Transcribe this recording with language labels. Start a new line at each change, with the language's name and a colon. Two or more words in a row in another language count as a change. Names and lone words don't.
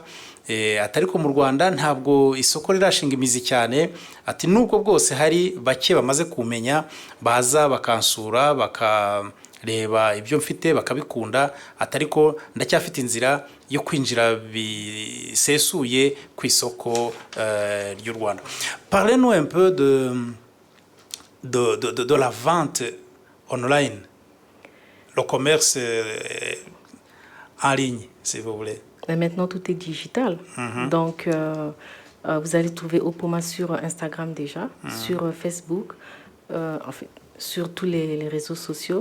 Kinyarwanda: Atariko mu Rwanda ntabwo isoko rirashinga imizi cyane. Ati nubwo bwose hari bake bamaze kumenya baza bakansura bakareba ibyo mfite bakabikunda. Atariko ndacyafite inzira yo kwinjira bisesuye ku isoko ry'u Rwanda.
French: Parlez-nous un peu de la vente online, le commerce en ligne, si vous voulez. Mais maintenant, tout est digital. Donc, vous allez trouver Opoma sur Instagram déjà, sur Facebook, en fait, sur tous les réseaux sociaux.